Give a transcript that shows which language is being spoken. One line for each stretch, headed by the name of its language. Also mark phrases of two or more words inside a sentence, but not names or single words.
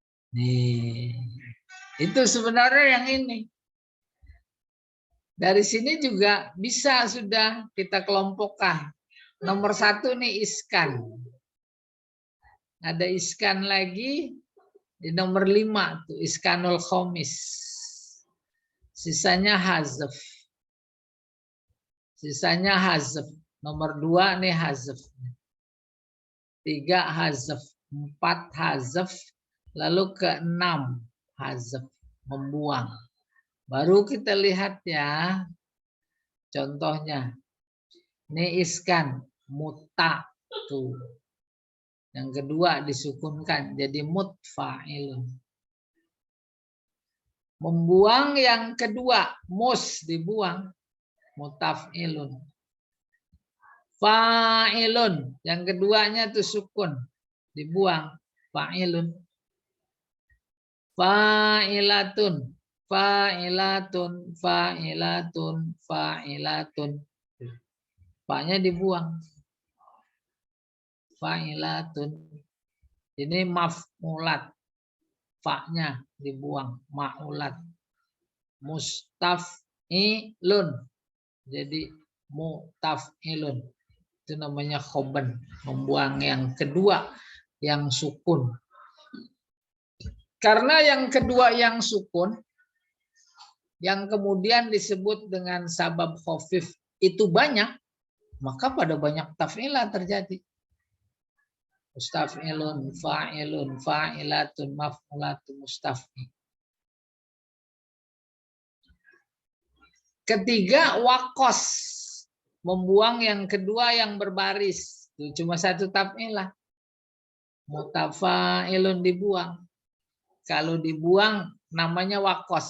Indonesian: Nih, itu sebenarnya yang ini. Dari sini juga bisa sudah kita kelompokkan. Nomor 1 nih iskan. Ada iskan lagi di nomor 5 tuh
Arabic: iskanul khomis.
Indonesian: Sisanya hazf. Sisanya hazf. Nomor 2 nih hazf. 3 hazf. 4 hazf. Lalu ke-6 hazf. Membuang. Baru kita lihat ya. Contohnya. Ini iskan. Muta. Tuh. Yang kedua disukunkan. Jadi mutfa'ilun. Membuang yang kedua. Mus dibuang. Mutaf'ilun. Fa'ilun. Yang keduanya itu sukun. Dibuang.
Arabic: Fa'ilun. Fa'ilatun. Fa'ilatun. Fa'ilatun. Fa'ilatun.
Indonesian: Fa-nya dibuang. Fa'ilatun. Ini maf'ulat. Fa-nya dibuang. Ma'ulat. Mustaf'ilun. Jadi mutaf'ilun. Itu namanya khoban. Membuang yang kedua yang sukun. Karena yang kedua yang sukun, yang kemudian disebut dengan
Arabic: sabab khafif
Indonesian: itu banyak, maka pada banyak taf'ilah terjadi.
Arabic: Mustaf'ilun, fa'ilun, fa'ilatun, maf'ulatun, mustaf'il.
Indonesian: Ketiga, wakos. Membuang yang kedua yang berbaris. Itu cuma satu taf'ilah. Mutafa'ilun dibuang. Kalau dibuang namanya wakos.